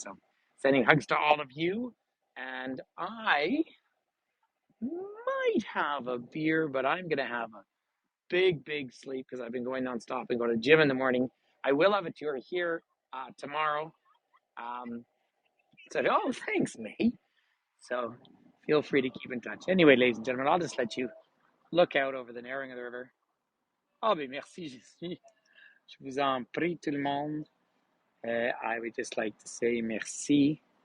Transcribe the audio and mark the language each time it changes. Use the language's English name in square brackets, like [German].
[English] So, sending hugs to all of you, and I might have a beer, but I'm gonna have a big sleep because I've been going nonstop and go to the gym in the morning. I will have a tour here tomorrow. So, oh, thanks, mate. So, feel free to keep in touch. Anyway, ladies and gentlemen, I'll just let you look out over the narrowing of the river. [French] Oh, mais merci, je vous en prie, tout le monde. [English] I would just like to say merci.